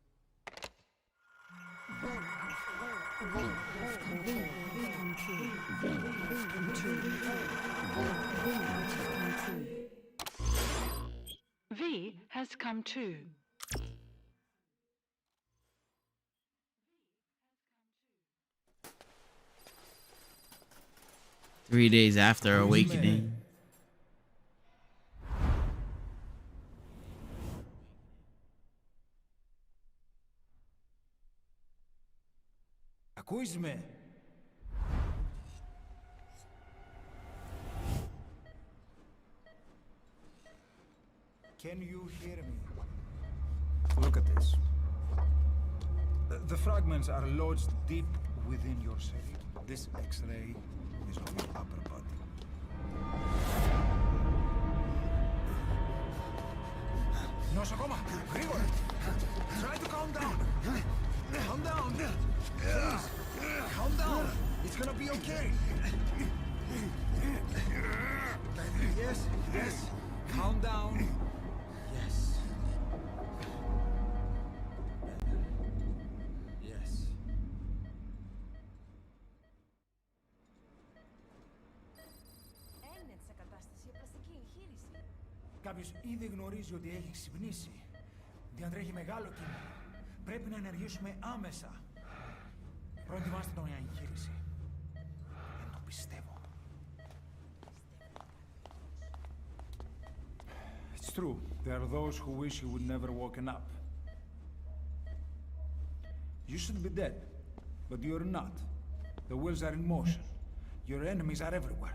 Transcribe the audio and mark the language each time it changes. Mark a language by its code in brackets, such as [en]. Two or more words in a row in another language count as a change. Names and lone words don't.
[en] V has come too. Three days after awakening. [el] Ακούεις με? [en] Can you hear me? Look at this. The fragments are lodged deep within your cell. This X-ray is of your upper body. [el] Δώσ' ακόμα. Γρήγορα. [en] Try to calm down. Calm down. Please. Calm down. It's gonna be okay. Yes, yes. Calm down. Yes. Yes. [el] Έγινε σε κατάσταση πλαστική εγχείρηση. Κάποιος ήδη γνωρίζει ότι έχει ξυπνήσει. Διατρέχει μεγάλο κίνδυνο. Πρέπει να ενεργήσουμε άμεσα. Προετοιμάστε τον για εγχείρηση. Δεν το πιστεύω. [en] It's true. There are those who wish you would never woken up. You should be dead, but you're not. The wheels are in motion. Your enemies are everywhere.